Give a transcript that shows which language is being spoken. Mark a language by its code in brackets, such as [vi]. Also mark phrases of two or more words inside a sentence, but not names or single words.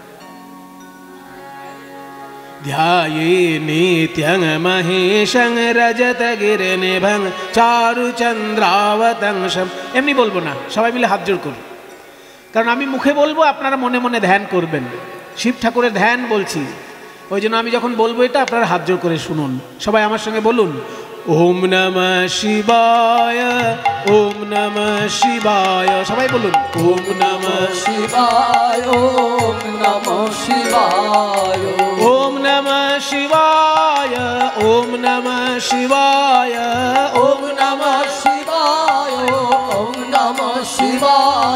[sa] ধ্যায়ে নিত্যং মহেশং রজত গিরিনিভং চারু চন্দ্রাবতংশম। [bn] এমনি বলবো না, সবাই মিলে হাত জোড় করুন, কারণ আমি মুখে বলবো, আপনারা মনে মনে ধ্যান করবেন। শিব ঠাকুরের ধ্যান বলছি, ওই জন্য আমি যখন বলবো এটা আপনারা হাত জোড় করে শুনুন। সবাই আমার সঙ্গে বলুন, [sa] ওম নমঃ শিবায়, ওম নমঃ শিবায়। [bn] সবাই বলুন, [sa] ওম নমঃ শিবায়, ওম নমঃ শিবায়, ওম নমঃ শিবায়, ওম নমঃ শিবায়, ওম নমঃ শিবায়, ওম নমঃ শিবায়,